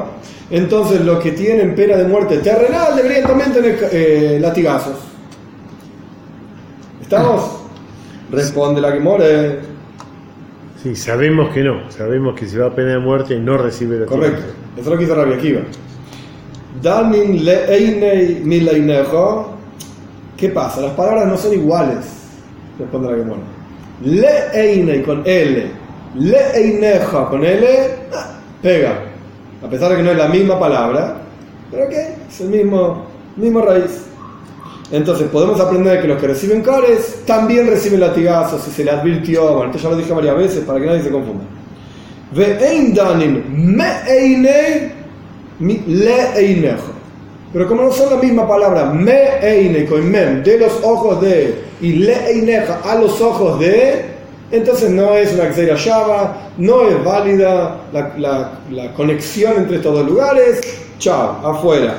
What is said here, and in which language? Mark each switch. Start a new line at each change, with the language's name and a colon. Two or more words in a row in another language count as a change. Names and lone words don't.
Spanish: Entonces los que tienen pena de muerte terrenal deberían también tener latigazos. ¿Estamos? Responde la que more. Sí, sabemos que no. Sabemos que si va a pena de muerte no recibe latigazos. Correcto. Eso es lo que hizo Rabbi Akiva.
Hebrew: דנין לעיני מעיניך.
Spanish: ¿Qué pasa? Las palabras no son iguales. Responde la que more. Le'einei con L. Le'eineja con L. Pega. A pesar de que no es la misma palabra. Pero ¿qué? Es el mismo raíz. Entonces podemos aprender que los que reciben cares también reciben latigazos si se le advirtió. Bueno, esto ya lo dije varias veces para que nadie se confunda.
Hebrew: ואין דנין מעיני לעיניך.
Spanish: Pero como no son la misma palabra, me'einei con mem, de los ojos de, y le'eineja, a los ojos de, entonces no es una
Hebrew: גזירה שווה,
Spanish: no es válida la conexión entre estos dos lugares. Chao, afuera.